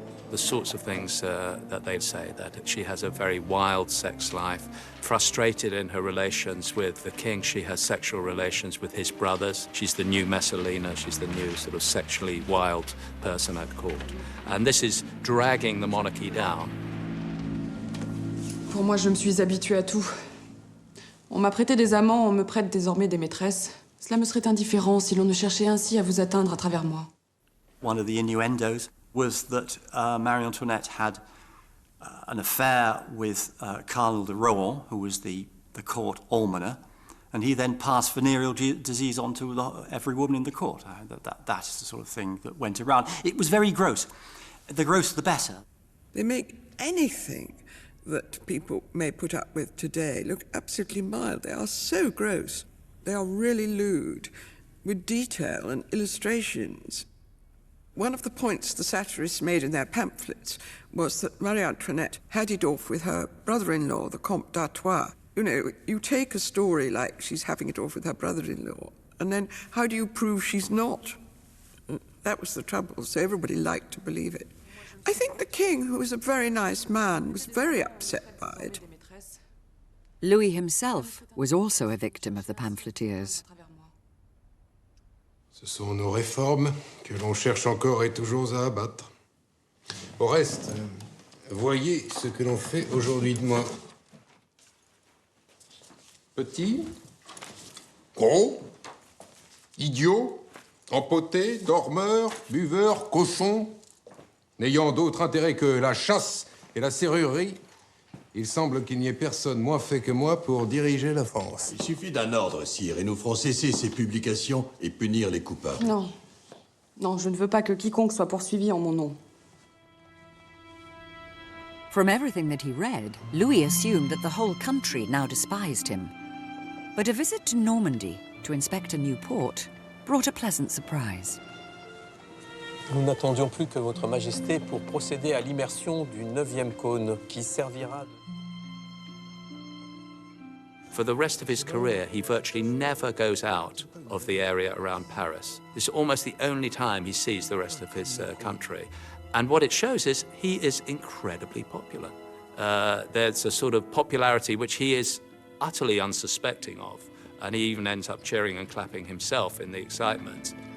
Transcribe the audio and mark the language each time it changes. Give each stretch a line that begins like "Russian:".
English: The sorts of things that they'd say, that she has a very wild sex life, frustrated in her relations with the king. She has sexual relations with his brothers. She's the new Messalina. She's the new sort of sexually wild person at court. And this is dragging the monarchy down.
French: Pour moi, je me suis habituée à tout. On m'a prêté des amants, on me prête désormais des maîtresses. Cela me serait indifférent si l'on ne cherchait ainsi à vous atteindre à travers moi.
English: One of the innuendos was that Marie Antoinette had an affair with Cardinal de Rohan, who was the court almoner, and he then passed venereal disease on to every woman in the court. That is the sort of thing that went around. It was very gross. The grosser the better. They make anything that people may put up with today look absolutely mild. They are so gross. They are really lewd, with detail and illustrations. One of the points the satirists made in their pamphlets was that Marie Antoinette had it off with her brother-in-law, the Comte d'Artois. You know, you take a story like she's having it off with her brother-in-law, and then how do you prove she's not? That was the trouble, so everybody liked to believe it. I think the king, who was a very nice man, was very upset by it. Louis himself was also a victim of the pamphleteers.
French: Ce sont nos réformes que l'on cherche encore et toujours à abattre. Au reste, voyez ce que l'on fait aujourd'hui de moi. Petit, gros, idiot, empoté, dormeur, buveur, cochon. N'ayant d'autre intérêt que la chasse et la serrurerie, il semble qu'il n'y ait personne moins fait que moi pour diriger la France. Il suffit d'un ordre, sire, et nous ferons cesser ces publications et punir les coupables. Non. Non, je ne veux pas que quiconque soit poursuivi en mon nom.
English: From everything that he read, Louis assumed that the whole country now despised him. But a visit to Normandy to inspect a new port brought a pleasant surprise.
French: Nous n'attendions plus que votre majesté pour procéder à l'immersion du 9e cône qui servira de...
English: For the rest of his career, he virtually never goes out of the area around Paris. This is almost the only time he sees the rest of his country. And what it shows is he is incredibly popular. There's a sort of popularity which he is utterly unsuspecting of, and he even ends up cheering and clapping himself in the excitement.